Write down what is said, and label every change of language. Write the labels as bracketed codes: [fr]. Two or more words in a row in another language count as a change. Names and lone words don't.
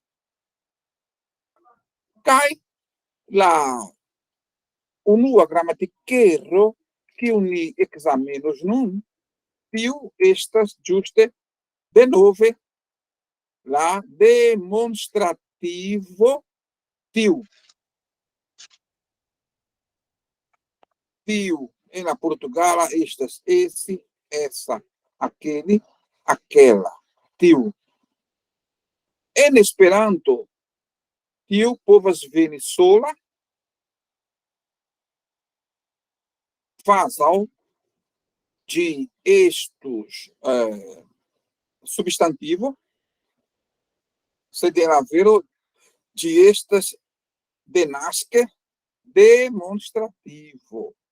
[eo] Kaj la unua gramatikero, kiun ni ekzamenos nun, tiu estas ĝuste denove la demonstrativo tiu. Tiu en la portugala estas [pt] esse, essa, aquele, aquela. [eo] Tiu. En Esperanto, tiu povas veni sola, kvazaŭ ĝi estus substantivo, sed en la vero ĝi estas denaske demonstrativo.